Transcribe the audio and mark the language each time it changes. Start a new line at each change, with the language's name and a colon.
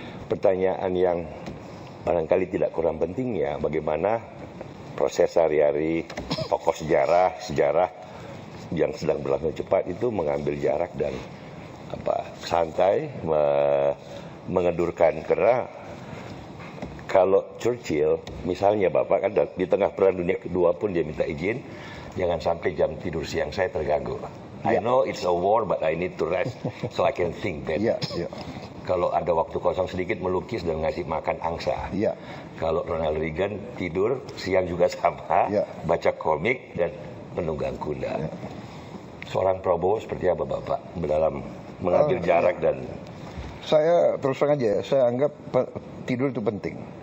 Indonesian: Pertanyaan yang barangkali tidak kurang penting ya, bagaimana proses sehari-hari tokoh sejarah yang sedang berlangsung cepat itu mengambil jarak dan santai, mengendurkan. Karena kalau Churchill, misalnya Bapak kan di tengah Perang Dunia Kedua pun dia minta izin, jangan sampai jam tidur siang saya terganggu.
English: I know it's a war, but I need to rest so I can think better.
Indonesian: Kalau ada waktu kosong sedikit melukis dan ngasih makan angsa. Kalau Ronald Reagan tidur siang juga sama, baca komik dan menunggang kuda. Seorang Prabowo seperti apa Bapak dalam mengambil jarak dan... Saya terus terang aja, saya anggap tidur itu penting.